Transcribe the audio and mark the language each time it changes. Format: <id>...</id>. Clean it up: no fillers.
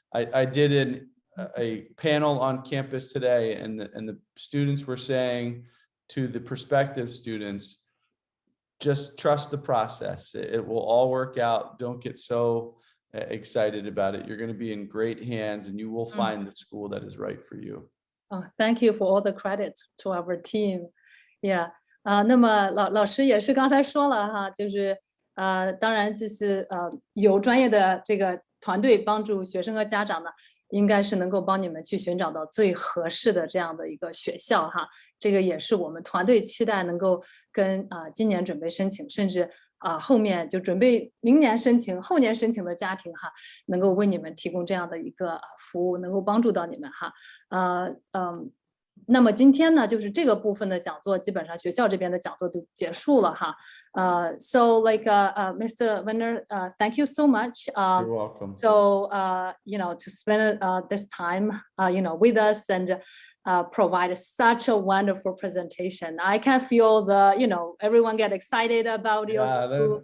<en>I did a panel on campus today, and the students were saying to the prospective students, just trust the process. It will all work out. Don't get so excited about it. You're going to be in great hands, and you will find the school that is right for you. Oh, thank you for all the credits to our team. Yeah.</en> <zh>那么老师也是刚才说了哈，就是当然就是有专业的这个团队帮助学生和家长呢，应该是能够帮你们去寻找到最合适的这样的一个学校哈。这个也是我们团队期待能够跟今年准备申请，甚至后面就准备明年申请、后年申请的家庭哈，能够为你们提供这样的一个服务，能够帮助到你们哈。那么今天呢，就是这个部分的讲座，基本上学校这边的讲座就结束了哈。</zh> <en>So Mr. Werner, thank you so much. You're welcome. So to spend this time with us and provide such a wonderful presentation. I can feel everyone get excited about your school.</en>